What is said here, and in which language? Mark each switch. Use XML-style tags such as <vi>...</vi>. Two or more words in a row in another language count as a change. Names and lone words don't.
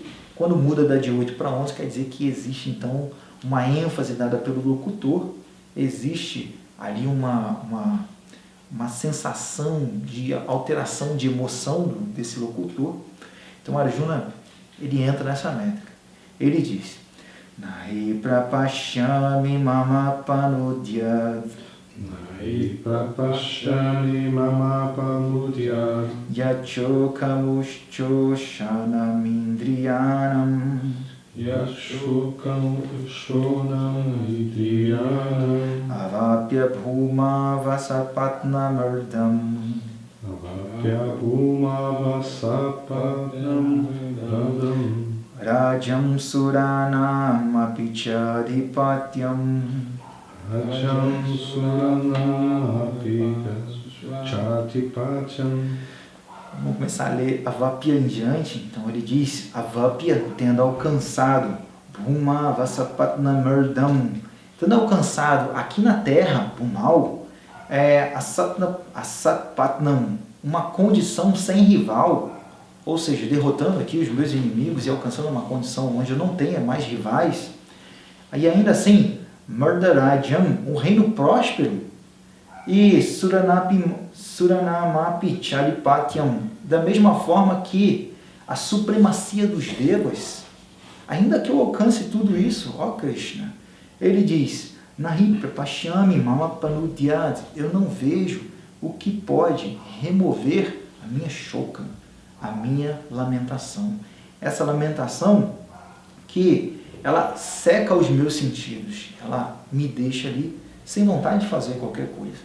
<pt>Quando muda da de 8 para 11, quer dizer que existe então uma ênfase dada pelo locutor, existe ali uma sensação de alteração de emoção desse locutor. Então Arjuna, ele entra nessa métrica. Ele diz:</pt> <sa>Nahi prapashyami mama panudyat Nahi prapashyami mama panudyat yachokamuschoshanamindriyanam Yashokam shonam idriyanam avapya bhuma vasapatnamardam Avapya bhuma vasapatnam radam Rajam suranam apichadipatyam Rajam suranam apikachatipatyam.</sa> <pt>Vamos começar a ler Avapya em diante. Então ele diz, Avapya, tendo alcançado,</pt> <sa>Bhuma Vasapatnamardam,</sa> <pt>tendo alcançado aqui na terra,</pt> <sa>Bhumal, Asatpatnam,</sa> <pt>uma condição sem rival, ou seja, derrotando aqui os meus inimigos e alcançando uma condição onde eu não tenha mais rivais, e ainda assim, Murdarajam, um reino próspero, e</pt> <sa>Suranamapi Chalipatyam,</sa> <pt>da mesma forma que a supremacia dos devas, ainda que eu alcance tudo isso, ó Krishna, ele diz,</pt> <sa>Nahi prapashyami mama panudyat,</sa> <pt>eu não vejo o que pode remover a minha shoka, a minha lamentação. Essa lamentação que ela seca os meus sentidos, ela me deixa ali sem vontade de fazer qualquer coisa.</pt>